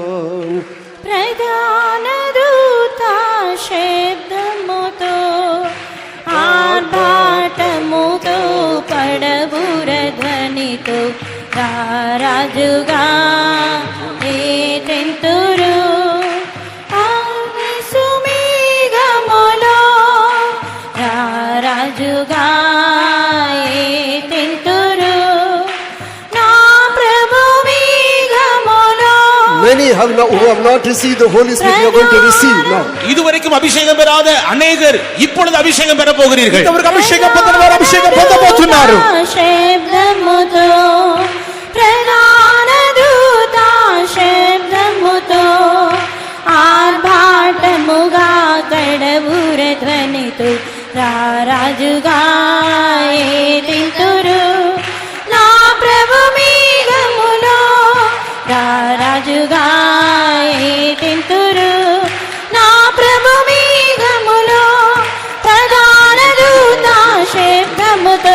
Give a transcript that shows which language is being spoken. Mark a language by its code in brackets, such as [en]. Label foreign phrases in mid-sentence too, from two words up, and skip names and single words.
[te] ప్రధాన దూత శబ్దముతో ఆర్భాటముతో పడబుర ధ్వనితో రారాజుగా ఏటెంతురు సుమేఘములో రారాజుగా ఏటెంతురు నా ప్రభు మేఘములో. [en] Many who have not received the Holy Spirit, you are going to receive now. [ta] இதுவரைக்கும் அபிஷேகம் பெறாத அநேகர் இப்பொழுது அபிஷேகம் பெற போகிறீர்கள். [te] ఇంతవరకు అభిషేకం పొందని వారు అభిషేకం పొందబోతున్నారు. శబ్దముతో ప్రధాన దూత శబ్దముతో ఆర్భాటముగా కడబుర ధ్వనితో రారాజుగా ఏటెంతురు నా ప్రభు మేఘములో రారాజుగా ఏటెంతురు నా ప్రభు మేఘములో ప్రధాన దూత శబ్దముతో